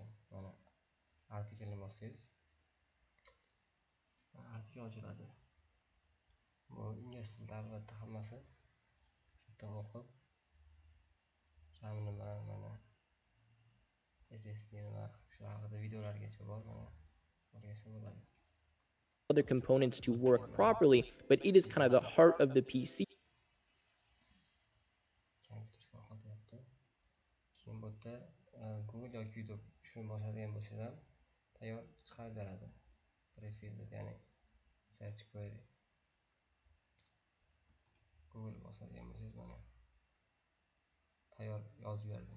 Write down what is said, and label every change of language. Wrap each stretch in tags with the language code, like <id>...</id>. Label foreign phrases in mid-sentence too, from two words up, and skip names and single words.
<uz>Mana artiklni bossangiz, artikl ochiladi. Bu ingliz tilida albatta hammasi. Bitta o'qib, kami nima, mana SSD nima, shu haqida videolargacha bor, mana o'rgansa bo'ladi.</uz> <en>Other components to work properly, but it is kind of the heart of the PC.</en> <uz>Kompyuter qo'yapti. Keyin bu yerda Google yoki YouTube shuni bosadigan bo'lsangiz ham tayyor chiqarib beradi. Prefilled, ya'ni</uz> <en>search query.</en> <uz>Google bosadigan bo'lsangiz mana tayyor yozib beradi.</uz>